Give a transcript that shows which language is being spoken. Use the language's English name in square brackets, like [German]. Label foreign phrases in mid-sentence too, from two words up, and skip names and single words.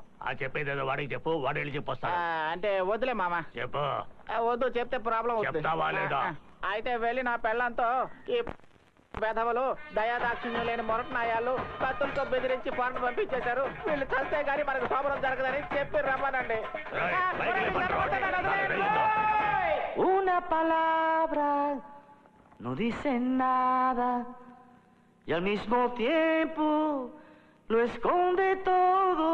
[Telugu] ఆ చెప్పేదేదో వాడికి చెప్పు, వాడు వెళ్ళి చెప్పొస్తా. అంటే వద్దులే మామ. చెప్పు. వద్దు, చెప్తే ప్రాబ్లం అవుతుంది. చెప్తావా లేదా? అయితే వెళ్ళి నా పెళ్ళంతో ఈ వెధవలు దయాదాక్షిణ్యం లేని మొరటనాయాలు కత్తులతో బెదిరించి పనులు పంపించేశారు. వీళ్ళు చస్తే గానీ మనకు శోభనం జరగదని చెప్పి రమ్మనండి. [Spanish] Una palabra no dice nada y al mismo tiempo lo esconde todo.